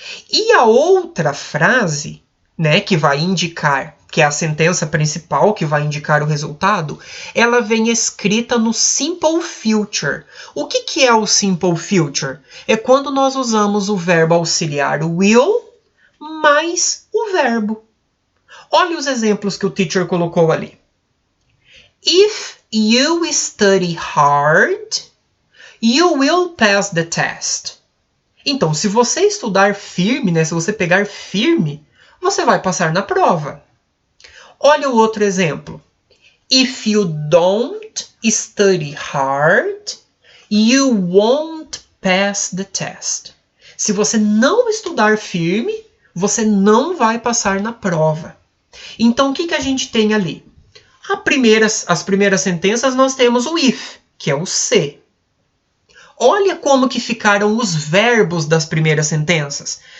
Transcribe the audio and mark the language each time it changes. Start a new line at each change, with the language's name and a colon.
Portuguese: E a outra frase, né, que vai indicar, que é a sentença principal, que vai indicar o resultado, ela vem escrita no simple future. O que é o simple future? É quando nós usamos o verbo auxiliar will mais o verbo. Olha os exemplos que o teacher colocou ali.
English: If you study hard, you will pass the test.
Portuguese: Então, se você estudar firme, né, se você pegar firme, você vai passar na prova. Olha o outro exemplo.
English: If you don't study hard, you won't pass the test.
Portuguese: Se você não estudar firme, você não vai passar na prova. Então, o que a gente tem ali? As primeiras sentenças nós temos o if, que é o se. Olha como que ficaram os verbos das primeiras sentenças.